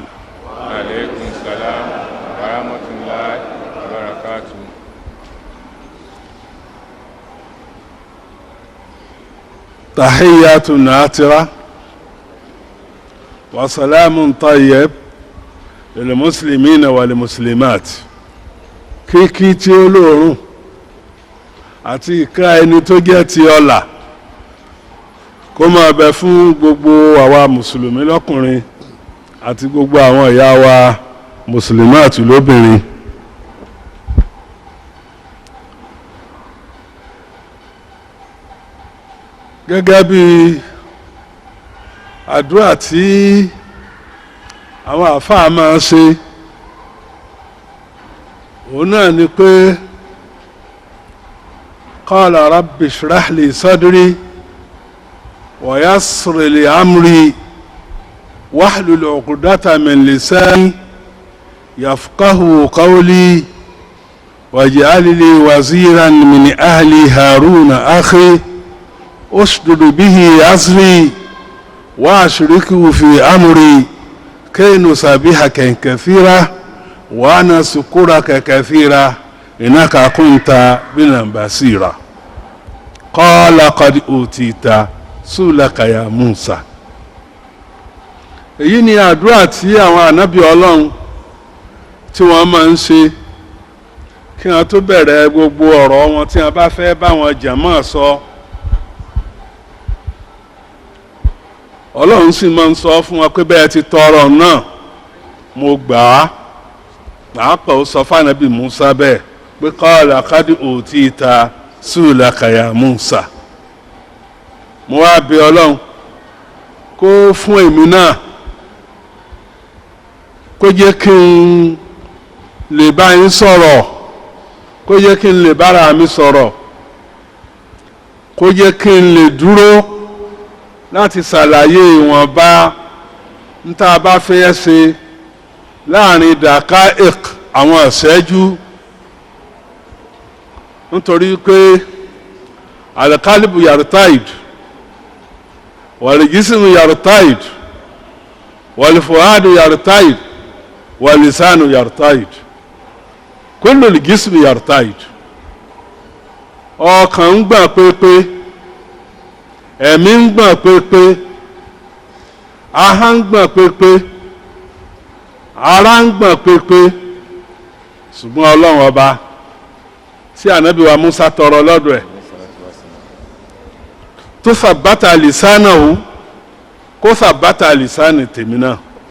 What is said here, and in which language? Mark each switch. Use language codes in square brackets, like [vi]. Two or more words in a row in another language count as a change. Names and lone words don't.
[ar] وعليكم السلام ورحمة الله وبركاته. تحيات ناترة وسلام طيب للمسلمين والمسلمات. [yo] kíkí tí ó lóòrùn àti ìkà ẹni tó jẹ́ ti ọlà kó máa bẹ fún gbogbo àwa mùsùlùmí lọ́kùnrin àti gbogbo àwọn ìyá wa mùsùlùmáàtì lóbìnrin. gẹ́gẹ́ bí àdúrà tí àwọn àfáà máa ń ṣe òun náà ni pé [ar] قال رب اشرح لي صدري ويسر لي أمري واحلل عقدة من لساني يفقهوا قولي واجعل لي وزيرا من أهلي هارون أخي اشدد به أزري وأشركه في أمري كي نسبحك كثيرا ونشكرك كثيرا إنك كنت بنا بصيرا. قال قد أوتيت سؤلك يا موسى. [yo] Èyí ni àdúrà tí àwọn ànábì Ọlọ́run tí wọ́n máa ń ṣe kí wọ́n tó bẹ̀rẹ̀ gbogbo ọ̀rọ̀ wọn tí wọ́n bá fẹ́ bá wọn jàmáà sọ. Ọlọ́run sì máa ń sọ fún wọn pé bẹ́ẹ̀ ti tọrọ náà mo gbà á. pàápàá ó sọ fún ànábì Musa bẹ́ẹ̀ pé [ar] قال قد أوتيت سؤلك يا موسى. [yo] mo wá bẹ̀ Ọlọ́run kó fún èmi náà kó jẹ́ kí n lè bá yín sọ̀rọ̀, kó jẹ́ kí n lè bára mi sọ̀rọ̀, kó jẹ́ kí n lè dúró láti ṣàlàyé ìwọ̀nba ń tá a bá fẹ́ ṣe láàrin daqaiq àwọn ìṣẹ́jú, [ar] nítorí pé القلب يرتعد والجسم يرتعد والفؤاد يرتعد واللسان يرتعد كل الجسم يرتعد. [yo] ọkàn ń gbọ̀n pépé, ẹ̀mí ń gbọ̀n pépé, ahọ́n ń gbọ̀n pépé, ara ń gbọ̀n pépé, ṣùgbọ́n Ọlọ́run ọba tí ànábì wa Musa tọrọ lọ́dọ̀ ẹ̀ tó [ar] ثبت لسانا [yo] ó kó [ar] ثبت لسانا [yo] tèmi náà.